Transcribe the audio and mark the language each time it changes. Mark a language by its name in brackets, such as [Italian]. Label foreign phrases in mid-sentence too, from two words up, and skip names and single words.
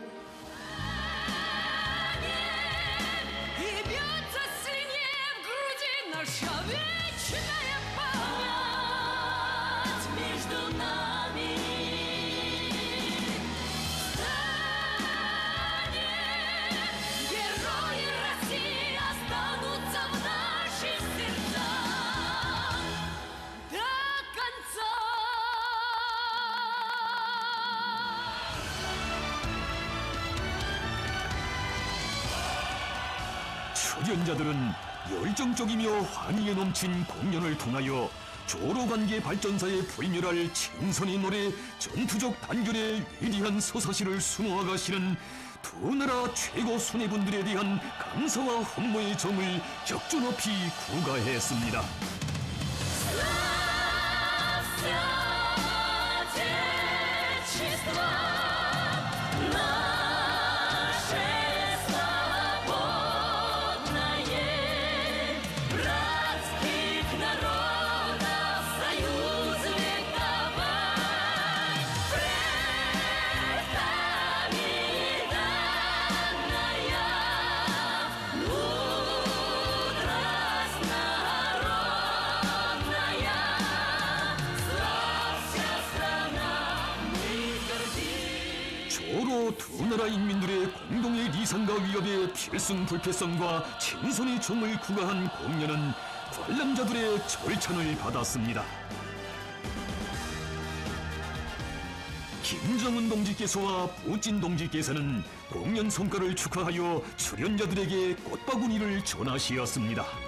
[Russian] И бьется сильнее в груди наша вечная память между нами. Встанем, герои России останутся в наших сердцах до конца. [Korean] 출연자들은 열정적이며 환희에 넘친 공연을 통하여 조로관계 발전사에 불멸할 친선의 노래 전투적 단결의 위대한 서사시를 수놓아가시는 두 나라 최고 수뇌분들에 대한 감사와 헌모의 정을 격조 높이 구가했습니다. [Russian] Славься, Отечество наше свободное, братских народов союз вековой, предками данная мудрость народная. Славься, страна, мы гордимся. [Korean] 조로 두 나라 인민들의 공동의 리상과 위협의 필승불패성과 친선의 정을 구가한 공연은 관람자들의 절찬을 받았습니다. 김정은 동지께서와 푸틴 동지께서는 공연 성과를 축하하여 출연자들에게 꽃바구니를 전하시었습니다.